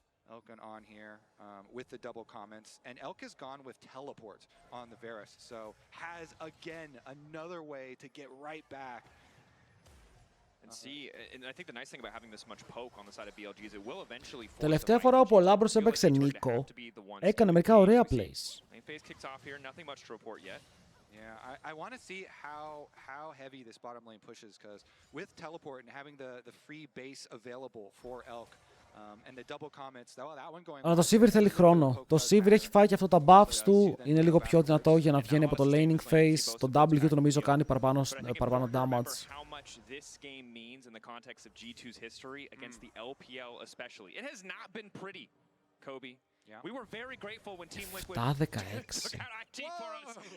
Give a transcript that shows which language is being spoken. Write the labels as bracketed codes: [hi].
[en] Elkin on here with the double comments, and Elk has gone with teleport on the Varus, so has again another way to get right back. And see, and I think the nice thing about having this much poke on the side of BLG is it will eventually force. [el] Τελευταία φορά όπου ο Λάμπρος έπαιξε Νίκο, έκανε μερικά ωραία plays. [en] Main phase kicks off here, nothing much to report yet. Yeah, I want to see how heavy this bottom lane pushes, because with teleport and having the free base available for Elk, and the double comments, that one going. [el] Αλλά το Sivir θέλει χρόνο. Το Sivir έχει φάει και αυτό τα buffs του, είναι λίγο πιο δυνατό για να βγαίνει από το laning phase. Το W του νομίζω κάνει παραπάνω damage. [en] This game means in the context of G2's history against the LPL especially. It has not been pretty, Kobe. We were very grateful when Team Liquid took out IT for us.